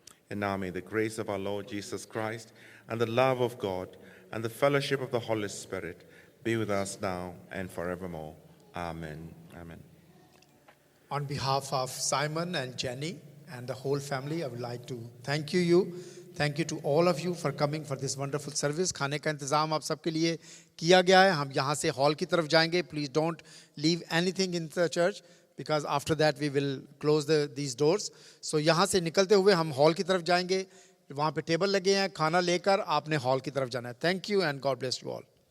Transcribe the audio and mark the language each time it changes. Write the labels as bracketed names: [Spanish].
[English] And now may the grace of our Lord Jesus Christ and the love of God and the fellowship of the Holy Spirit be with us now and forevermore. Amen. Amen. On behalf of Simon and Jenny and the whole family, I would like to thank you. Thank you to all of you for coming for this wonderful service. [Hindi] खाने का इंतज़ाम आप सबके लिए किया गया है. हम यहाँ से हॉल की तरफ जाएंगे. [English] Please don't leave anything in the church, because after that we will close these doors. [Hindi] So यहाँ से निकलते हुए हम हॉल की तरफ जाएंगे. वहाँ पे टेबल लगे हैं. खाना लेकर आपने हॉल की तरफ जाना है. [English] Thank you and God bless you all.